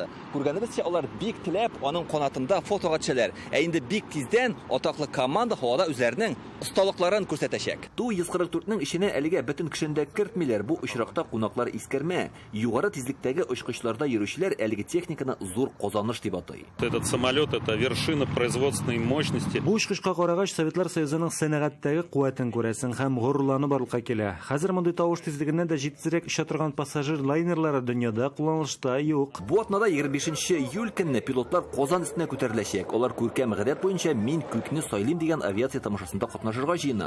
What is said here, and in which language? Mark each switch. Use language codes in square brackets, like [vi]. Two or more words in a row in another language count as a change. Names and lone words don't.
[tt] Күргәнебезчә, алар бик теләп аның канатында фотога төшәләр. Инде бик тиздән атаклы команда һавада үзләренең осталыкларын күрсәтәчәк. Ту-144нең ишенә әлегә бөтен кешендә кертмиләр. Бу очракта кунаклар искәрмә. Югары тизлектәге очкычларда йөрүчеләр әлеге техниканы зур казаныш дип атай. [ru] Этот самолет это вершина производственной мощности. [tt] Бу очкычка карагач Советлар Союзының сәнәгатьтәге куәтен күрәсең һәм горурланып барлыкка килә. Хәзер мондай тавыш тизлегеннән дә җитезрәк оча торган пассажир лайнерлары дөньяда кулланылышта юк. Бу атнада 25 июль көнне пилотлар Казан өстенә күтәреләчәк. Алар күркәм гадәт буенча мин күкне сайлыйм дигән авиация тамашасында катнашырга җыена.